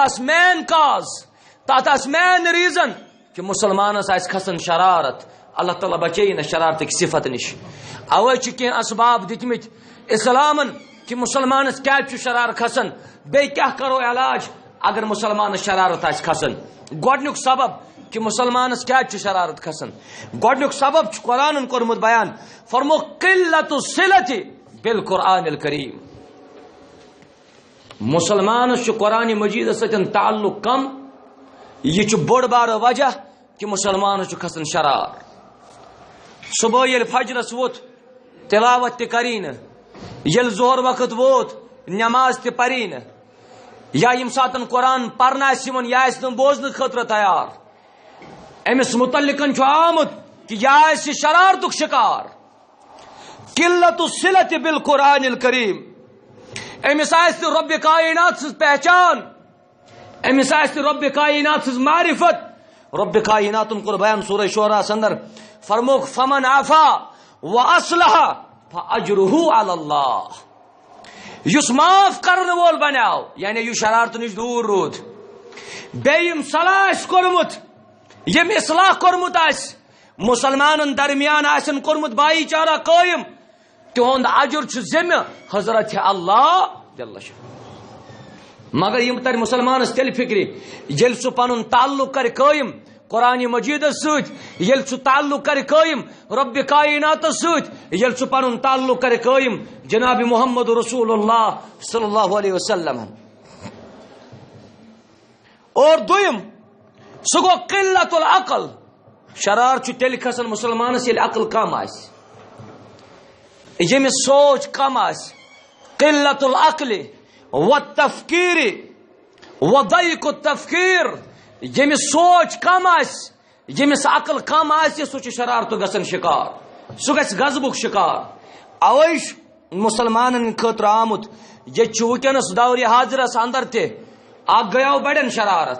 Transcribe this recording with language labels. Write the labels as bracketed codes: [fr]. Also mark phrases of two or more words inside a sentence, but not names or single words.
[ks] آس [en] main cause [ks] تتھ آس [en] main reason [ks] کہ مسلمانس آس کھسن شرارت اللہ تعالیٰ بچٲیِن شرارت کی صفت نش اوے چھ کینٛہہ اسباب دِتمٕتۍ اسلامن کہ مسلمانس کیا شرار کھسن بیٚیہِ کیاہ کرو علاج اگر مسلمانس شرارت آس کھسن گۄڈنیُک سبب کہ مسلمانس کیا شرارت کھسن گۄڈنیُک سبب چھ قرآنن کوٚرمُت بیان فرمو [ar] قلت الصلۃ بالقرآن الکریم [ks] مسلمانس چھ قرآن مجید سۭتۍ تعلق کم یہ چھ بوڑ بار وجہ کہ مسلمانس چھ کھسن شرار صبح یل فجرس ووت تلاوت تہ کرین یل ظہر وقت ووت نماز تہ پرین یا یم ساتن قرآن پرن آسن یا آسن بوزن خاطر تیار امس متعلقن چھ آمت کہ یا آس شرارتک شکار [ar] قلت الصلۃ بالقرآن الکریم [ks] امس آس رب کائنات سز پہچان امس آسہِ رب کائنات سٕنٛز معرفت. رب کائناتن کور بیان سورہ شعراء اندر فرموک [ar] فمن عفا واصلح فاجرہ علی اللہ. [ks] یس معاف کرن وول بنیاو یعنی یہ شرارت نش دور رود. بیم صلاح کورمت یم اصلاح کورمت آس مسلمانن درمیان آسن کورمت بھائی چارہ قائم تہند اجر چھ ذمہ حضرت اللہ [ar] جل شان. [ks] مگر یم تر مسلمانس تیل فکری یل سہ پن تعلق کر قائم قرآن مجید ست, یل سہ تعلق کر قائم رب کائنات ست, یل سہ پن تعلق کر قائم جناب محمد رسول اللہ [ar] صلی اللہ علیہ وسلم. [ks] اور دویم سہ گو [ar] قلت العقل. [ks] شرار چھ تیل کھسن مسلمانس یل عقل کم آس, یمس سوچ کم آس. [ar] قلت العقل والتفکیر وضیق التفکیر. [ks] یمس سوچ کم آس, یمس عقل کم آس سہ چھ شرارت گژھن شکار, سہ گژھِ غضبک شکار. اویش مسلمانن خاطر آمت یہ ونکس دور حاضرس اندر تہ اخ گیو بڑن شرارت.